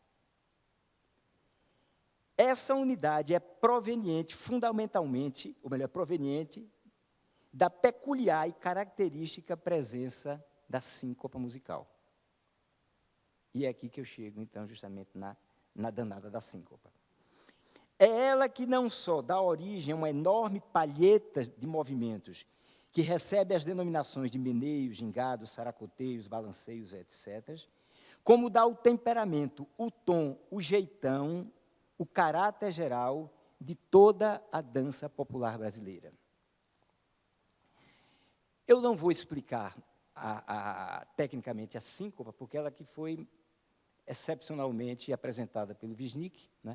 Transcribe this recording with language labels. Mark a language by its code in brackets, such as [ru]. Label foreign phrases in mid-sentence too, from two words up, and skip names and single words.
[pt] Essa unidade é proveniente, fundamentalmente, ou melhor, proveniente da peculiar e característica presença da síncopa musical. E é aqui que eu chego, então, justamente na danada da síncopa. É ela que não só dá origem a uma enorme palheta de movimentos, que recebe as denominações de meneio, gingado, saracoteios, balanceios, etc., como dá o temperamento, o tom, o jeitão, o caráter geral de toda a dança popular brasileira. Eu não vou explicar tecnicamente a síncopa, porque ela que foi excepcionalmente apresentada pelo Wisnik, né?